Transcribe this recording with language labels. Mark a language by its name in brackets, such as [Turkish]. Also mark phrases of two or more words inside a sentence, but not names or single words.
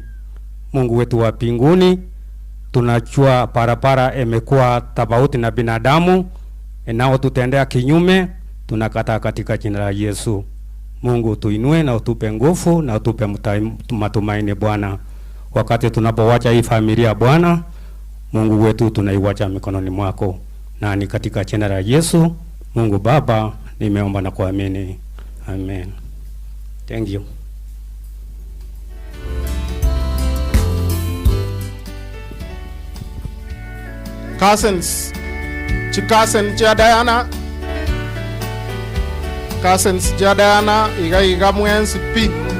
[Swahili] Mungu wetu wa mbinguni, tunajua barabara imekuwa tofauti na binadamu, nao tutendea kinyume, tunakataa katika jina la Yesu. Mungu tuinue na utupe nguvu na utupe matumaini Bwana. Wakati tunapowacha hii familia Bwana, Mungu wetu tunaiwacha mikononi mwako. Na ni katika jina la Yesu, Mungu Baba, nimeomba na kuamini. [English] Amen. Thank you. Cousins, [Gusii] chikasen cha Diana, cousins cha Diana, iga mwensi pi.